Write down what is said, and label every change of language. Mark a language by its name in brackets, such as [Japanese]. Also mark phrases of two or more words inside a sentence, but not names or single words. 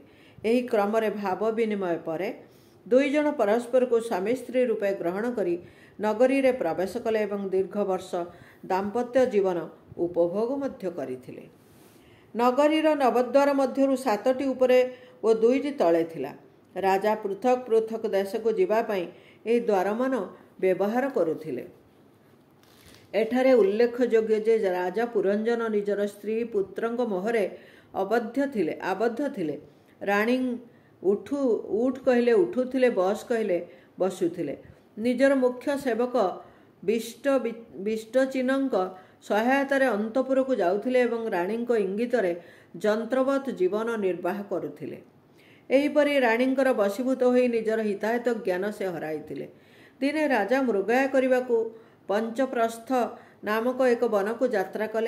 [Odia] ଏହି କ୍ରମରେ ଭାବ ବିନିମୟ ପରେ 2 ଜଣ ପରସ୍ପର କୁ ସ୍ୱାମୀ ସ୍ତ୍ରୀ ରୂପେ ଗ୍ରହଣ କରି ନଗରୀ ରେ ପ୍ରବେଶ କଲେ ଏବଂ ଦୀର୍ଘ ବର୍ଷ ଦାମ୍ପତ୍ୟ ଜୀବନ ଉପଭୋଗ ମଧ୍ୟ କରିଥିଲେ। ନଗରୀର ନବଦ୍ୱାର ମଧ୍ୟରୁ 7ଟି ଉପରେ ଓ 2ଟି ତଳେ ଥିଲା। ରାଜା ପୃଥକ ପୃଥକ ଦେଶ କୁ ଯିବା ପାଇଁ ଏହି ଦ୍ୱାରମାନ ବ୍ୟବହାର କରୁଥିଲେ। ଏଠାରେ ଉଲ୍ଲେଖଯୋଗ୍ୟ ଯେ ରାଜା ପୁରଞ୍ଜନ ନିଜର ସ୍ତ୍ରୀ ପୁତ୍ରଙ୍କ ମୋହରେ ଆବଦ୍ଧ ଥିଲେ। ରାଣୀ ଉଠ କହିଲେ ଉଠୁଥିଲେ, ବସ କହିଲେ ବସୁଥିଲେ। ନିଜର ମୁଖ୍ୟ ସେବକ ବିଷ୍ଟଚିହ୍ନଙ୍କ ସହାୟତାରେ ଅନ୍ତପୁରକୁ ଯାଉଥିଲେ ଏବଂ ରାଣୀଙ୍କ ଇଙ୍ଗିତରେ ଯନ୍ତ୍ରବତ୍ ଜୀବନ ନିର୍ବାହ କରୁଥିଲେ। ଏହିପରି ରାଣୀଙ୍କର ବଶୀଭୂତ ହୋଇ ନିଜର ହିତାହିତ ଜ୍ଞାନ ସେ ହରାଇଥିଲେ। ଦିନେ ରାଜା ମୃଗୟା କରିବାକୁ ପଞ୍ଚପ୍ରସ୍ଥ ନାମକ ଏକ ବନକୁ ଯାତ୍ରା କଲେ।